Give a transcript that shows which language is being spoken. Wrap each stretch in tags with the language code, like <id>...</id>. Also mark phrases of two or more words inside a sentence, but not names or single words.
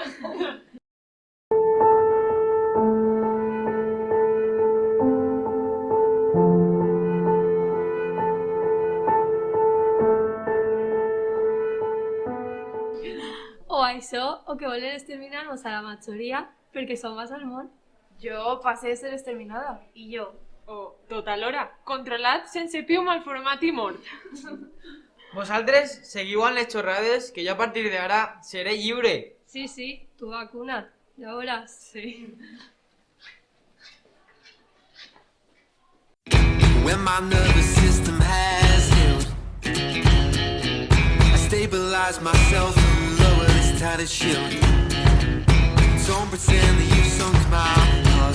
<ca>O això, o que volen exterminar-nos a la majoria perquè som vas al món. Jo passé de ser exterminada. I jo. O, tot alhora, controlat, sense piu, malformat i mort. Vosaltres seguiu amb les xorrades que jo a partir d'ara seré lliure. Sí, tu vacuna't, ja veuràs. Sí.</ca> <en>When my nervous system has healed, I stabilize myself and lower this tattered shield. Don't pretend that you've sunk my heart.</en>